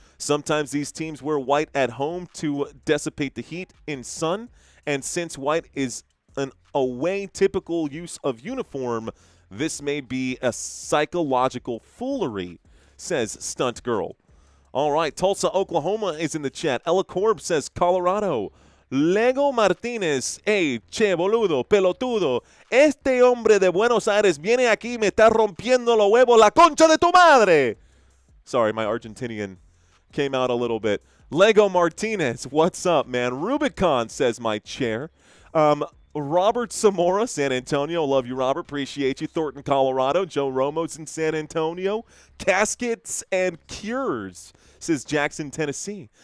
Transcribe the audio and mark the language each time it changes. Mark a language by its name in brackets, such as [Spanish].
[English] Sometimes these teams wear white at home to dissipate the heat in sun, and since white is an away typical use of uniform, this may be a psychological foolery, says Stunt Girl. All right, Tulsa, Oklahoma is in the chat. Ella Korb says Colorado. [Spanish] Lego Martínez, hey, che, boludo, pelotudo, este hombre de Buenos Aires viene aquí y me está rompiendo los huevos, la concha de tu madre. [English] Sorry, my Argentinian came out a little bit. Lego Martinez, what's up, man? Rubicon, says my chair. Robert Zamora, San Antonio. Love you, Robert. Appreciate you. Thornton, Colorado. Joe Romo's in San Antonio. Caskets and Cures, says Jackson, Tennessee.